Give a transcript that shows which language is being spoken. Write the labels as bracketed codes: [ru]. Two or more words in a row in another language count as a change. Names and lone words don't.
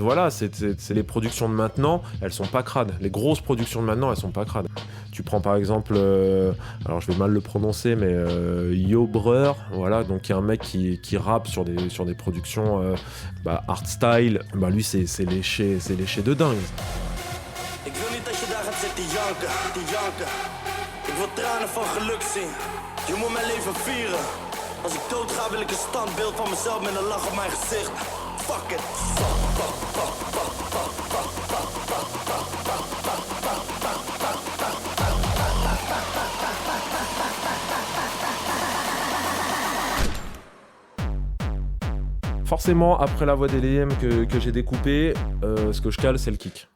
[fr] Voilà, c'est les productions de maintenant, elles sont pas crades. Les grosses productions de maintenant, elles sont pas crades. Tu prends par exemple, alors je vais mal le prononcer, mais Yo Breur, voilà, donc il y a un mec qui rappe sur des productions hardstyle. Bah lui c'est léché de dingue. [nl] Ik wil niet dat je daar gaat zitten janken. Ik wil tranen van geluk zien. Je moet mijn leven vieren. Als ik dood ga wil ik een standbeeld van mezelf met een lach op mijn gezicht. [en] Fuck it. [fr] Forcément, après la voix des LM que j'ai découpée, ce que je cale, c'est le kick.